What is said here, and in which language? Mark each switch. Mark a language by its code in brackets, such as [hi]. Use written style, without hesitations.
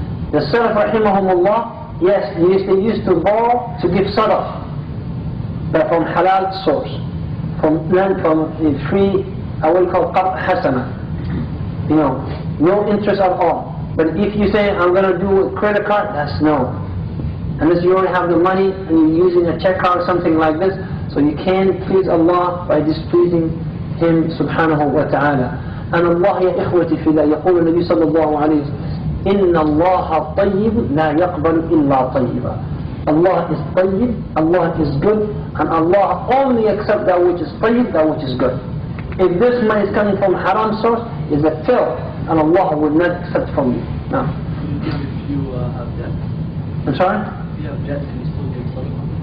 [en] The Salaf rahimahumullah, yes, they used to borrow to give sadaqah, but from halal source, from a free, I will call qard hasana, no interest at all. But if you say, I'm going to do a credit card, that's no. Unless you already have the money and you're using a check card or something like this, so you can't please Allah by displeasing Him subhanahu wa ta'ala. And Allah ya ikhwati fillah, [ar] يقول النبي صلى الله عليه وسلم, إن الله طيب لا يقبل إلا طيبا. [en] Allah is tayyib, Allah is good, and Allah only accepts that which is tayyib, that which is good. If this money is coming from haram source, is a filth, and Allah will not accept from you. No. If you have debt. I'm sorry? If you have debt, can you still give sadaqah?